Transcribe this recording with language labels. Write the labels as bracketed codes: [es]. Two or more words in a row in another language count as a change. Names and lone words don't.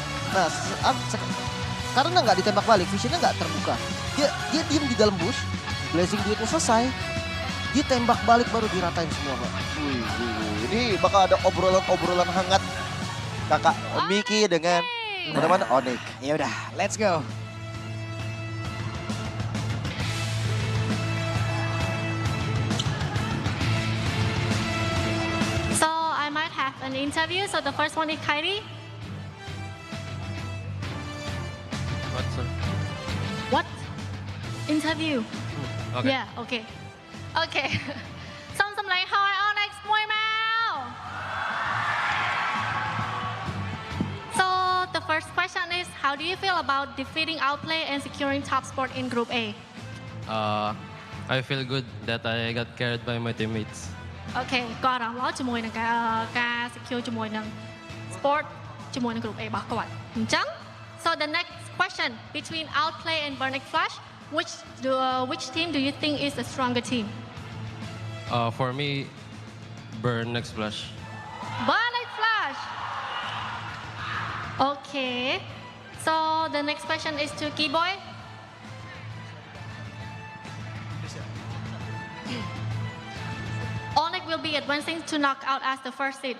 [id] Nah, karena nggak ditembak balik, visionnya nggak terbuka. Dia diem di dalam bush, Blazing Duetnya selesai, dia tembak balik baru diratain semua, Pak. Wih. Ini bakal ada obrolan hangat kakak Miki dengan teman-teman Onyx. Ya udah, [en] let's go. So I might have an interview. So the first one is Kyrie. What, sir? What? Interview. Okay. Yeah, okay. Okay. [km] សូមសម្លេងហើយ Onyx មួយមក [en] So the first question is, how do you feel about defeating Outplay and securing top spot in Group A? I feel good that I got carried by my teammates. Okay [km] ក៏អារម្មណ៍ល្អជាមួយនឹងការ secure ជាមួយនឹង sport ជាមួយនឹង Group A របស់គាត់អញ្ចឹង [en] So the next question, between Outplay and Burning Flash, which team do you think is the stronger team? For me, Burn next flash. Burning Flash. Okay. So the next question is to Keyboy. Onyx will be advancing to knockout as the first seed.